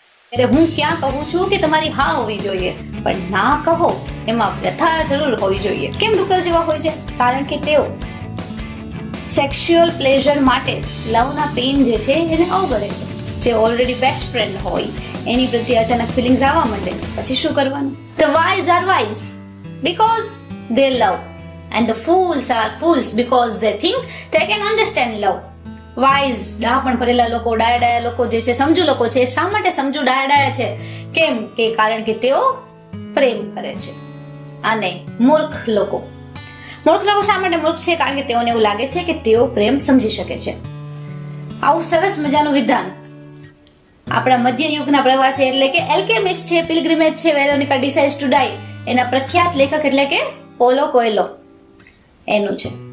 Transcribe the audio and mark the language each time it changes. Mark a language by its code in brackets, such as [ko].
[gu] ત્યારે હું ક્યાં કહું છું કે તમારી હા હોવી જોઈએ, પણ ના કહો એમાં વ્યથા જરૂર હોવી જોઈએ. કેમ ડુક્કર જેવા હોય છે? કારણ કે તેઓ સેક્સ્યુઅલ પ્લેઝર માટે લવના પેઇન જે છે એને અવગણે છે. જે ઓલરેડી બેસ્ટ ફ્રેન્ડ હોય એની પ્રત્યે અચાનક ફિલિંગ્સ આવવા માંડે પછી શું કરવાનું? [en] The wise are wise because they love and the fools are fools because they think they can understand love. [gu] Wise ડાપણ ભરેલા લોકો, ડાયા લોકો જે છે, સમજુ લોકો છે. શા માટે સમજુ ડાયા છે? કેમ કે કારણ કે તેઓ પ્રેમ કરે છે. અને મૂર્ખ લોકો શા માટે મૂર્ખ છે? કારણ કે તેઓને એવું લાગે છે કે તેઓ પ્રેમ સમજી શકે છે. આવું સરસ મજાનું વિધાન આપણા મધ્ય યુગના પ્રવાસી એટલે કે એલ્કેમિસ્ટ છે, પિલગ્રિમેજ છે, વેરોનિકા ડિસાઇડ્સ ટુ ડાઈ એના પ્રખ્યાત લેખક એટલે કે પોલો કોએલો એનું છે.